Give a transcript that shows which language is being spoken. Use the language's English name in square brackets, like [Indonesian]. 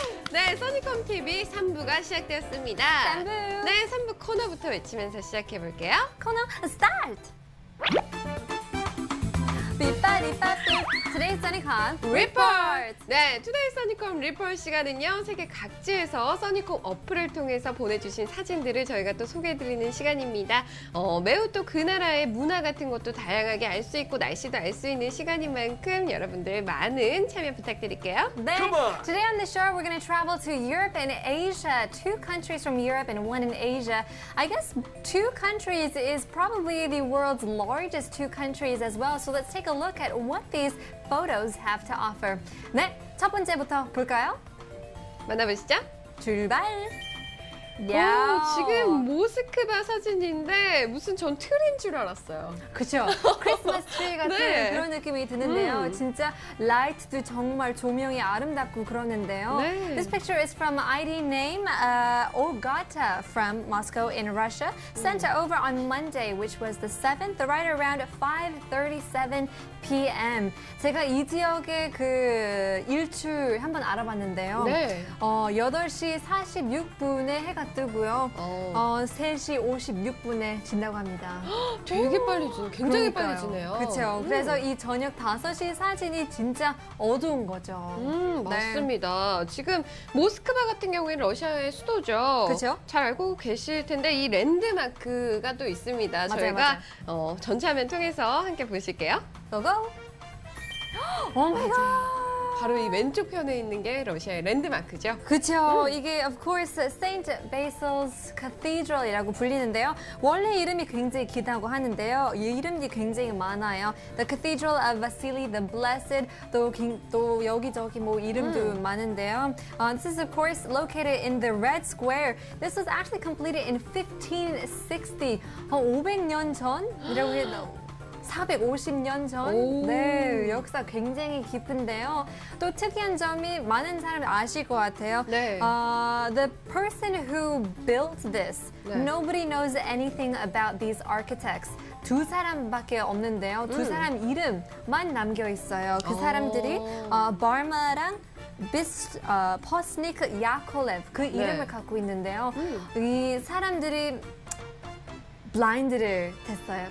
[Korean] 네, 써니컴 TV 3부가 시작되었습니다. 3부. 네, 3부 코너부터 외치면서 시작해 볼게요. 코너 start. 삐빠리빠삐. [English] Today's 써니컴 report. [Korean] 네, 투데이 써니컴 리포트 시간은요, 세계 각지에서 써니컴 어플을 통해서 보내주신 사진들을 저희가 또 소개해드리는 시간입니다. 매우 또 그 나라의 문화 같은 것도 다양하게 알 수 있고 날씨도 알 수 있는 시간인 만큼 여러분들 많은 참여 부탁드릴게요. 네. [English] Today on the show, we're going to travel to Europe and Asia. 2 countries from Europe and 1 in Asia. I guess 2 countries is probably the world's largest 2 countries as well. So let's take a look at what these photos have to offer. [Korean] 네, 첫 번째부터 볼까요? 만나보시죠. 출발! 오, 지금 모스크바 사진인데 무슨 전 틀인 줄 알았어요. 그쵸? 크리스마스 트리 같은 네. 그런 느낌이 드는데요. 진짜 라이트도 정말 조명이 아름답고 그러는데요. 네. [English] This picture is from ID name Olgata from Moscow in Russia. Sent over on Monday, which was the 7th, right around 5:37 p.m. [Korean] 제가 이 지역의 그 일출 한번 알아봤는데요. 네. 8시 46분에 해가 뜨고요. 3시 56분에 진다고 합니다. 되게 빨리 지네. 굉장히 그러니까요. 빨리 지네요. 그렇죠. 그래서 이 저녁 5시 사진이 진짜 어두운 거죠. 네. 맞습니다. 지금 모스크바 같은 경우에는 러시아의 수도죠. 그쵸? 잘 알고 계실 텐데 이 랜드마크가 또 있습니다. 맞아요, 저희가 전체 화면 통해서 함께 보실게요. 고고! 오 마이 갓! 바로 이 왼쪽 편에 있는 게 러시아의 랜드마크죠. 그쵸. 이게 of course Saint Basil's Cathedral이라고 불리는데요. 원래 이름이 굉장히 길다고 하는데요. 이 이름이 굉장히 많아요. [English] The Cathedral of Vasily the Blessed. [Korean] 또 여기저기 뭐 이름도 많은데요. [English] This is of course located in the Red Square. This was actually completed in 1560. [Korean] 500년 전이라고 해도 450년 전? 오. 네, 역사 굉장히 깊은데요. 또 특이한 점이 많은 사람이 아실 것 같아요. 네. [English] The person who built this, [Korean] 네. [English] nobody knows anything about these architects. [Korean] 2 사람밖에 없는데요. 2 사람 이름만 남겨 있어요. 그 사람들이 바르마랑 포스니크 야콜레브 그 이름을 네. 갖고 있는데요. 이 사람들이 블라인드를 됐어요.